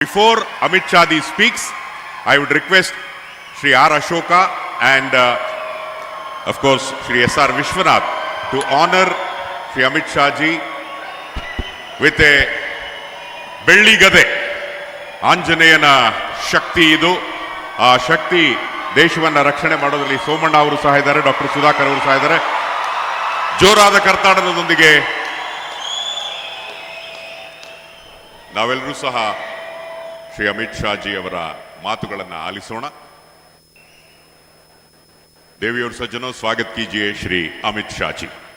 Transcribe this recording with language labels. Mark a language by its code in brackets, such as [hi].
[en] Before Amit Shah ji speaks, I would request Shri R. Ashoka and of course Shri S.R. Vishwanath to honor Shri Amit Shah ji with a Belli Gade. [kn] ಆಂಜನೇಯನ ಶಕ್ತಿ ಇದು. ಆ ಶಕ್ತಿ ದೇಶವನ್ನು ರಕ್ಷಣೆ ಮಾಡೋದ್ರಲ್ಲಿ ಸೋಮಣ್ಣ ಅವರು ಸಹ ಇದ್ದಾರೆ, ಡಾಕ್ಟರ್ ಸುಧಾಕರ್ ಅವರು ಸಹ ಇದ್ದಾರೆ. ಜೋರಾದ ಕರ್ನಾಟಕದೊಂದಿಗೆ ನಾವೆಲ್ಲರೂ ಸಹ ಶ್ರೀ ಅಮಿತ್ ಶಾ ಜಿ ಅವರ ಮಾತುಗಳನ್ನು ಆಲಿಸೋಣ. [hi] देवी और सज्जनों, स्वागत कीजिए श्री अमित शाह जी.